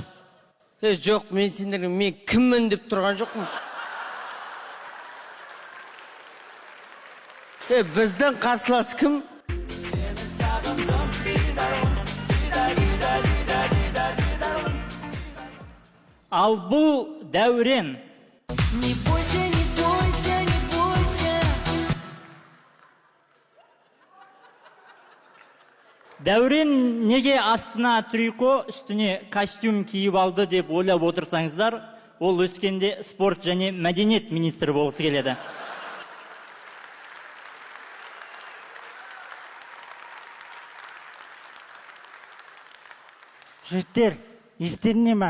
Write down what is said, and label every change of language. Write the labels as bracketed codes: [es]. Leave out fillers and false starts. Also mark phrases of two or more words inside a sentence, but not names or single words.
[kk] Жоқ, мен сендерге мен кіммін деп тұрған жоқпын. Біздің қарсылас кім? Ал бұл Дәурен. [ru] Не бойся, не бойся, не бойся. [kk] Дәурен неге астына трико, үстіне костюм киіп алды деп ойлап отырсаңыздар, ол өскенде спорт және мәдениет министрі болғысы келеді. Жігіттер, естеріне ма?